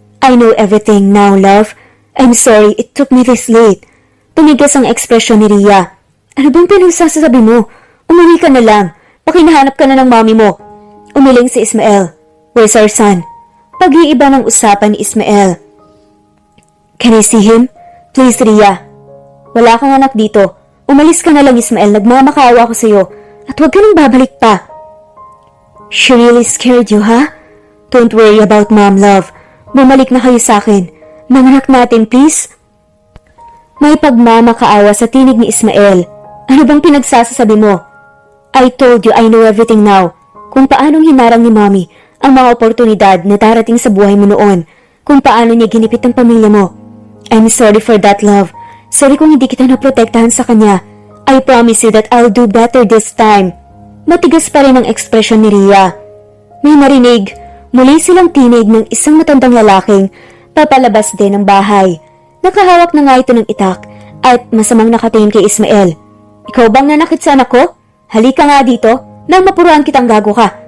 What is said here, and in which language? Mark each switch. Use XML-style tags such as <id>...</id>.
<en>I know everything now, love. I'm sorry, it took me this late.</en> <tl>Tumigas ang ekspresyon ni Rhea. Ano bang pinagsasabi mo? Umuwi ka na lang. Pakinahanap ka na ng mami mo. Umiling si Ismael.</tl> <en>Where's our son?</en> <tl>Pag-iiba ng usapan ni Ismael.</tl> <en>Can I see him? Please, Rhea.</en> <tl>Wala kang anak dito. Umalis ka na lang, Ismael. Nagmamakaawa ko sa'yo. At huwag ka nang babalik pa.</tl> <en>She really scared you, huh? Don't worry about mom, love.</en> <tl>Bumalik na kayo sa akin. Manganak natin, please. May pagmamakaawa sa tinig ni Ismael. Ano bang pinagsasabi mo?</tl> <en>I told you I know everything now.</en> <tl>Kung paanong hinarang ni Mommy ang mga oportunidad na darating sa buhay mo noon. Kung paano niya ginipit ang pamilya mo.</tl> <en>I'm sorry for that, love.</en> <tl>Sorry kung hindi kita naprotektahan sa kanya.</tl> <en>I promise you that I'll do better this time.</en> <tl>Matigas pa rin ang ekspresyon ni Rhea. May marinig. Muli silang tinig ng isang matandang lalaking papalabas din ng bahay. Nakahawak na nga ito ng itak at masamang nakatingin kay Ismael. Ikaw bang nanakit sa anak ko? Halika nga dito nang mapuruan kitang gago ka.</tl>